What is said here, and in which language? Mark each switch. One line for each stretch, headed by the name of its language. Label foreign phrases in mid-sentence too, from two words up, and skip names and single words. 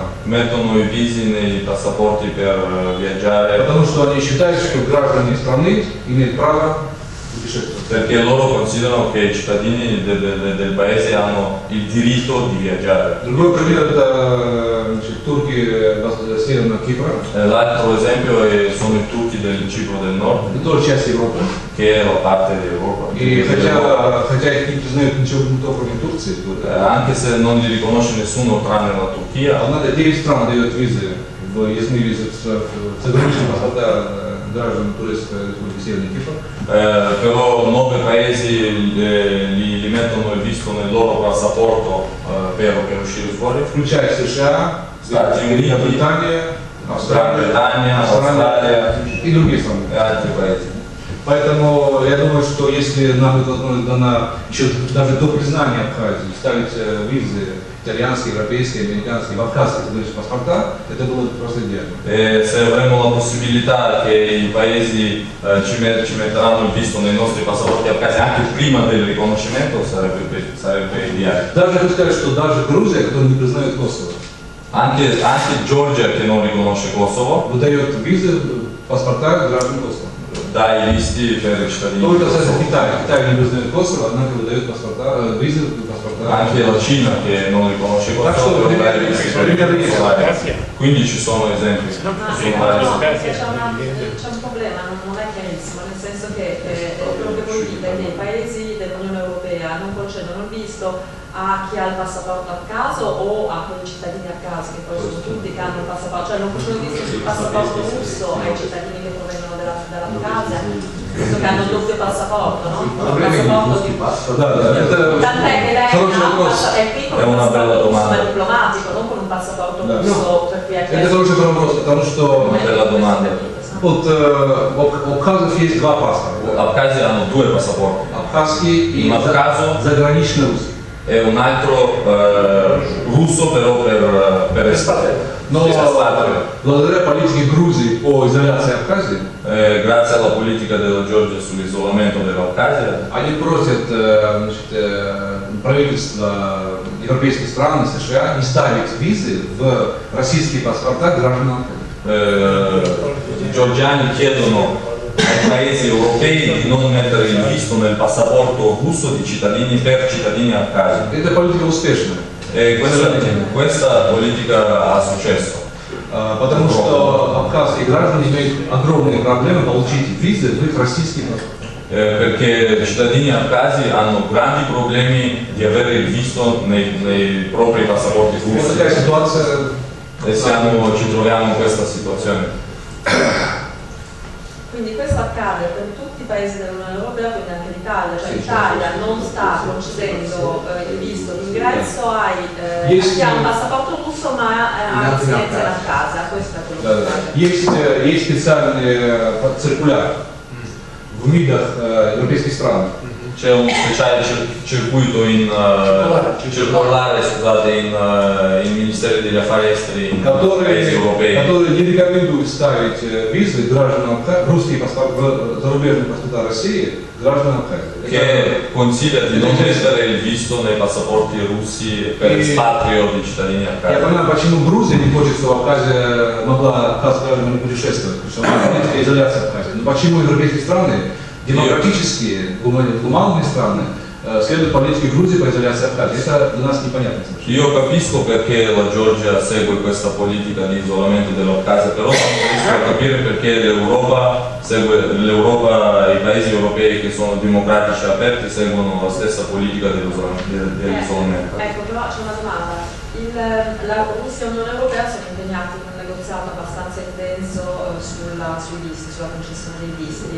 Italian: mettono i visi nei passaporti per viaggiare
Russian: Потому что они считают, что граждане страны имеют право путешествовать.
Italian: Perché loro considerano che i cittadini del paese hanno il diritto di viaggiare.
Russian: Другой пример это значит, турки Северного Кипра.
Italian: L'altro esempio sono i turchi del Cipro del Nord,
Russian: Это тоже часть Европы.
Italian: che è la parte d'Europa.
Russian: И хотя их не признают никто, кроме Турции,
Italian: Anche se non li riconosce nessuno tranne la Turchia,
Russian: одна 9 стран дает визы, въездные визы в заграничные паспорта граждан Турецкой Республики Северный Кипр.
Italian: però 9 paesi li mettono il visto nel loro passaporto per uscire fuori.
Russian: Включая США,
Italian: Stati Uniti,
Russian: Великобритания,
Italian: Gran Bretagna, Australia
Russian: и другие страны.
Italian: e altri paesi.
Russian: Поэтому я думаю, что если нам будет возможность дана еще даже до признания Абхазии ставить визы итальянские, европейские, американские, абхазские паспорта, это было бы просто идеально.
Italian: E se avremo la possibilità che i paesi ci metteranno il visto nei nostri passaporti abkhasi anche prima del riconoscimento sarebbe ideale.
Russian: Даже хочу сказать, что даже Грузия, которая не признает Косово,
Italian: Anche Georgia, che non riconosce Kosovo,
Russian: выдает визы, паспорта граждан Косово.
Italian: dà i visti per i cittadini.
Russian: Только, кстати,
Italian: Kosovo.
Russian: Китай не признает Косово, однако выдает паспорта, визы, паспорта.
Italian: Anche la Cina, che non riconosce
Russian: Так
Italian: Kosovo,
Russian: что
Italian: deve dare i visti per
Russian: примеры
Italian: i
Russian: есть.
Italian: kosovari. Quindi ci sono esempi. No, c'è un problema, non è chiarissimo, nel senso che quello che voi dite è che i paesi dell'Unione Europea non concedono il visto a chi ha il passaporto a caso o a quei cittadini a caso, che poi sono tutti che hanno il passaporto, cioè non concedono il visto sul passaporto russo ai cittadini che provengono dall'Abkhazia, visto che hanno il doppio passaporto, no? Il passaporto di...
Russian: Да, это
Italian: Tant'è che lei
Russian: хороший
Italian: ha un
Russian: вопрос.
Italian: è qui con È un una bella passaporto russo domanda. ma diplomatico, non con un passaporto
Russian: Да.
Italian: russo per cui ha
Russian: Это
Italian: chiesto...
Russian: хороший вопрос, потому что
Italian: Una bella domanda.
Russian: вот, у абхазов есть два паспорта.
Italian: Abkhazia hanno due passaporti,
Russian: Абхазский и
Italian: Un abkhazo.
Russian: заграничный русский.
Italian: e un altro russo però per estate.
Russian: Но благодаря политике Грузии по изоляции Абхазии,
Italian: grazie alla politica della Georgia sull'isolamento dell'Abkhazia,
Russian: они просят правительства европейских стран и США не ставить визы в российские паспорта граждан Абхазии.
Italian: i georgiani chiedono ai paesi europei di non mettere il visto nel passaporto russo di cittadini per cittadini abkhasi.
Russian: Эта политика успешная,
Italian: E questa politica ha successo.
Russian: потому что абхазские граждане имеют огромные проблемы получить визы в их российские паспорта.
Italian: Perché i cittadini abkhasi hanno grandi problemi di avere il visto nei propri passaporti
Russian: Вот такая
Italian: russi
Russian: ситуация.
Italian: e ci troviamo in questa situazione. Quindi questo accade per tutti i paesi dell'Unione Europea, quindi anche l'Italia, cioè Sì, l'Italia certo. non sta concedendo il visto d'ingresso a
Russian: Есть-
Italian: chi ha un passaporto russo ma ha residenza a casa, questo è quello
Russian: Да,
Italian: che
Russian: да.
Italian: accade.
Russian: Есть специальный циркуляр в МИДах европейских стран.
Italian: C'è un speciale circuito circolare, scusate, in Ministeri degli Affari Esteri in paesi europei
Russian: которые не рекомендуют ставить визы гражданам русские паспорта, зарубежные паспорта России гражданам Абхазии.
Italian: che consiglia di non mettere il visto nei passaporti russi per espatrio di cittadini
Russian: Я
Italian: abkhasi.
Russian: понимаю, почему Грузия не хочет, чтобы Абхазия могла абхазские граждане путешествовать, потому что она политика изоляции Абхазии. Но почему европейские страны, демократические, гуманные страны, следуют политике Грузии по изоляции Абхазии? Это для нас непонятно совершенно.
Italian: Io capisco perché la Georgia segue questa politica di isolamento dell'Abkhazia, però non riesco a capire perché l'Europa, i paesi europei che sono democratici e aperti seguono la stessa politica dell'isolamento. Ecco, però c'è una domanda. La Russia e l'Unione Europea sono impegnati in un negoziato abbastanza intenso sui visti, sulla concessione dei visti.